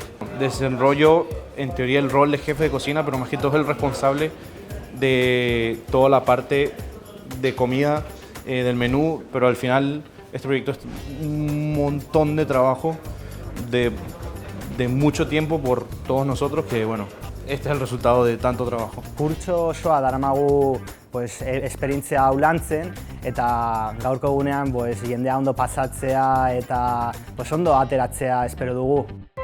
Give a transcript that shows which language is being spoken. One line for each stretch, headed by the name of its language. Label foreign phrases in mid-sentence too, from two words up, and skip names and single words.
Spanish: Desenrollo, en teoría, el rol de jefe de cocina, pero más que todo es el responsable de toda la parte de comida del menú, pero al final este proyecto es un montón de trabajo, de mucho tiempo por todos nosotros, que bueno, este es el resultado de tanto trabajo.
Basque: Kurtso osoa daramagu esperientzia hau lantzen, eta gaurko egunean jendea ondo pasatzea eta ondo ateratzea espero dugu.